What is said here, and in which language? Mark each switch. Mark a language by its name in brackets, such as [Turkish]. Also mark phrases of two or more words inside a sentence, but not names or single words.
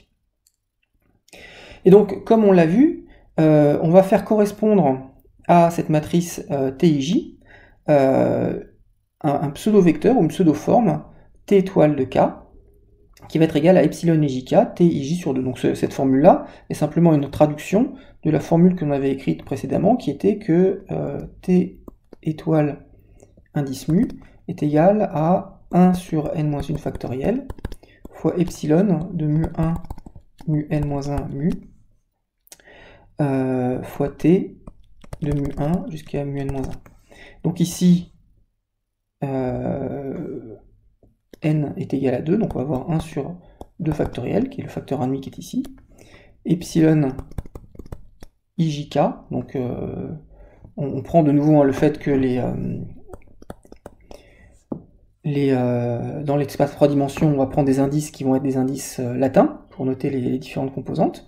[French] Et donc, comme on l'a vu, on va faire correspondre à cette matrice TIJ un pseudo-vecteur ou une pseudo-forme t étoile de k qui va être égal à epsilon ij TIJ sur 2. Donc cette formule-là est simplement une traduction de la formule qu'on avait écrite précédemment qui était que t étoile indice mu est égal à 1 sur n-1 factoriel fois epsilon de mu1 mu n-1 mu fois t de mu1 jusqu'à mu n-1. Donc ici, n est égal à 2, donc on va avoir 1 sur 2 factoriel, qui est le facteur 1,5 qui est ici. Epsilon ijk, donc on prend de nouveau le fait que dans l'espace 3 dimensions, on va prendre des indices qui vont être des indices latins pour noter les différentes composantes.